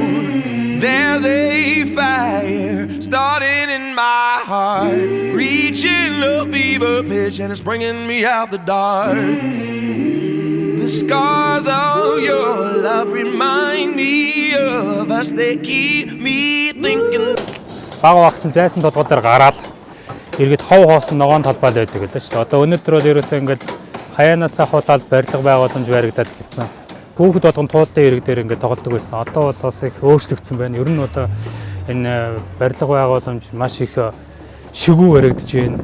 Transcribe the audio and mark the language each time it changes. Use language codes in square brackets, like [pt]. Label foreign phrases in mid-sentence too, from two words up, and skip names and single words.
[en] There's a fire starting in my heart, reaching a fever pitch and it's bringing me out the dark. The scars of your love remind me of us. They keep me thinking. [mn] Бага багцсан зайсан толгой дээр гараад иргэд хов хоосон ногоон талбай л байдаг л шүү дээ. Одоо өнөөдөр бол ерөөсөө ингээд хаяанаас ахуулаад барилга байгууламж баригдаад гисэн. Хүүхэд болгон туулын ирэг дээр ингээд тоглодог байсан. Одоо бол бас их өөрчлөгдсөн байна. Ер нь бол энэ барилга байгууламж маш их шигүү баригдаж байна.